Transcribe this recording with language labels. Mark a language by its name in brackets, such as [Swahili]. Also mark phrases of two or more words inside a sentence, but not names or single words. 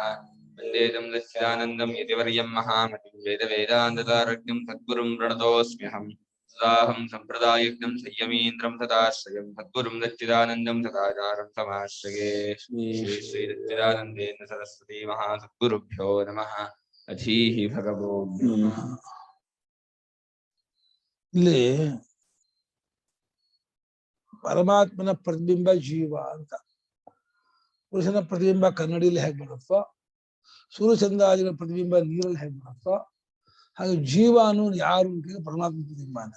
[Sanskrit] वन्दे तं सच्चिदानन्दं यतिवर्यं महामतिं वेदवेदान्ततारज्ञं सद्गुरुं प्रणतोऽस्म्यहम्। सदाहं सम्प्रदायज्ञं संयमीन्द्रं सदाश्रयं सद्गुरुं सच्चिदानन्दं सदाचारं समाश्रये। श्री सच्चिदानन्देन सरस्वती महासद्गुरुभ्यो नमः। अधीहि भगवो [Kannada] ಇಲ್ಲಿ ಪರಮಾತ್ಮನ ಪ್ರತಿಬಿಂಬ ಜೀವ ಅಂತ. ಪುರುಷನ ಪ್ರತಿಬಿಂಬ ಕನ್ನಡಿಯಲ್ಲಿ ಹೇಗೆ ಬರುತ್ತೋ, ಸೂರ್ಯಚಂದ್ರಾದಿಗಳ ಪ್ರತಿಬಿಂಬ ನೀರಲ್ಲಿ ಹೇಗೆ ಬರುತ್ತೋ, ಹಾಗೆ ಜೀವ ಅನ್ನೋದು ಯಾರು ಅಂತ ಪರಮಾತ್ಮ ಪ್ರತಿಬಿಂಬ ಅಂತ.